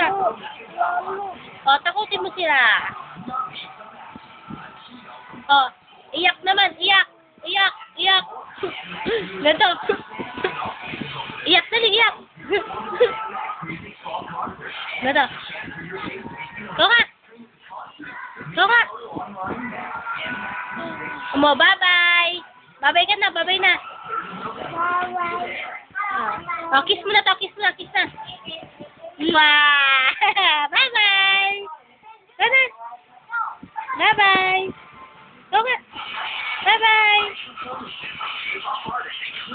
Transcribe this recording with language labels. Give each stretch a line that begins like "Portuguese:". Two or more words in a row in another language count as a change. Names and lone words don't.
Filipino: O, takutin mo sila. O, iyak naman. Iyak. Iyak. Iyak. Ganto. Iyak, dali, iyak. Ganto. Ikaw nga. Ikaw nga. Mo, bye-bye. Bye-bye ka na, bye-bye na. Oh, kiss mo na to, kiss na, kiss na. Mwah! Bye-bye. Bye-bye. Bye-bye. Ikaw nga. Bye-bye.